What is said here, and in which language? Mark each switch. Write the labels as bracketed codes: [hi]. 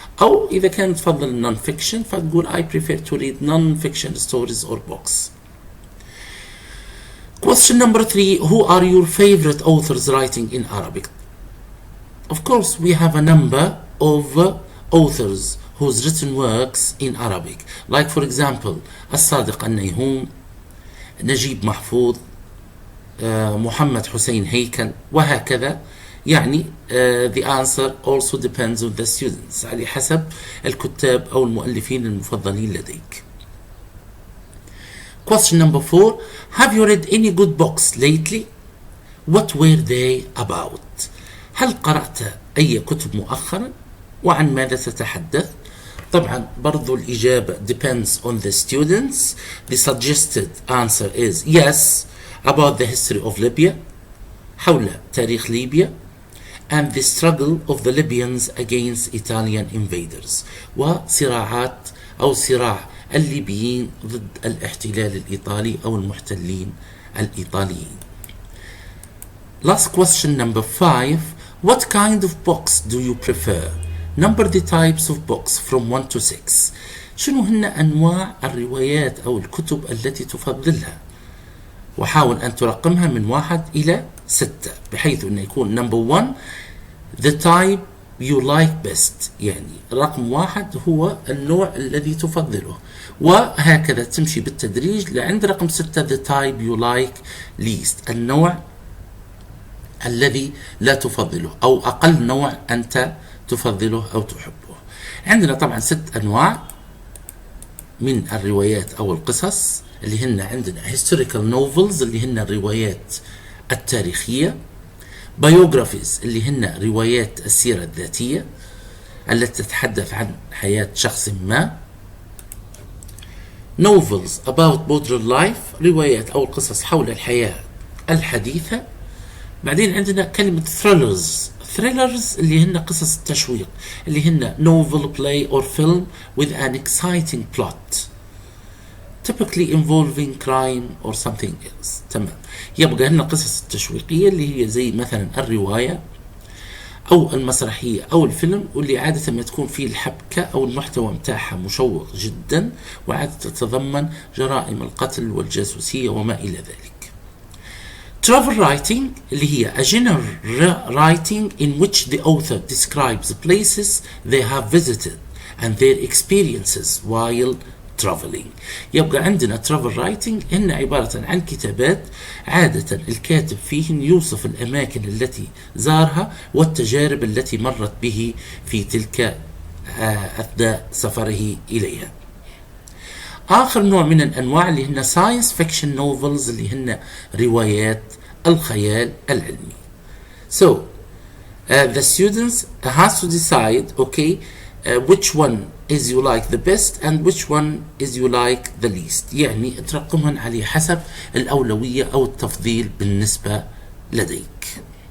[ar] أو إذا كانت تفضل [en] non-fiction [ar] فتقول [en] I prefer to read non-fiction stories or books. Question number 3. Who are your favorite authors writing in Arabic? Of course, we have a number of authors whose written works in Arabic. Like for example, الصادق النيهوم, نجيب محفوظ, محمد حسين هيكل, وهكذا. [ar] يعني [en] the answer also depends on the students, [ar] على حسب الكتاب أو المؤلفين المفضلين لديك. [en] Question number 4. Have you read any good books lately? What were they about? [ar] هل قرأت أي كتب مؤخرا؟ وعن ماذا تتحدث؟ طبعا برضو الإجابة [en] depends on the students. The suggested answer is yes, about the history of Libya, [ar] حول تاريخ ليبيا, [en] and the struggle of the Libyans against Italian invaders, [ar] وصراعات أو صراع الليبيين ضد الاحتلال الإيطالي أو المحتلين الإيطاليين. [en] Last question number 5. What kind of books do you prefer? Number the types of books from 1 to 6. [ar] شنو هن أنواع الروايات أو الكتب التي تفضلها؟ وحاول أن ترقمها من 1 إلى 6 بحيث أن يكون [en] number 1 the type you like best, [ar] يعني رقم 1 هو النوع الذي تفضله, وهكذا تمشي بالتدريج لعند رقم 6 [en] the type you like least, [ar] النوع الذي لا تفضله أو أقل نوع أنت تفضله أو تحبه. عندنا طبعا 6 أنواع من الروايات أو القصص اللي هن عندنا [en] historical novels [ar] اللي هن الروايات التاريخية, biographies اللي هن روايات السيرة الذاتية التي تتحدث عن حياة شخص ما, [en] novels about modern life [ar] روايات أو القصص حول الحياة الحديثة. بعدين عندنا كلمة [en] thrillers [ar] اللي هن قصص التشويق اللي هن [en] novel, play or film with an exciting plot typically involving crime or something else. [ar] تمام. يبقى هنا القصص التشويقية اللي هي زي مثلا الرواية أو المسرحية أو الفيلم, واللي عادة ما تكون فيه الحبكة أو المحتوى متاعها مشوق جدا, وعادة تتضمن جرائم القتل والجاسوسية وما إلى ذلك. [en] Travel writing [ar] اللي هي [en] a general writing in which the author describes places they have visited and their experiences while traveling. [ar] يبقى عندنا [en] travel writing [ar] هن عبارة عن كتابات عادة الكاتب فيهن يوصف الأماكن التي زارها والتجارب التي مرت به في تلك أثناء سفره إليها. آخر نوع من الأنواع اللي هن [en] science fiction novels [ar] اللي هن روايات الخيال العلمي. [en] So the students has to decide which one is you like the best and which one is you like the least, [ar] يعني ترقمهن على حسب الأولوية أو التفضيل بالنسبة لديك.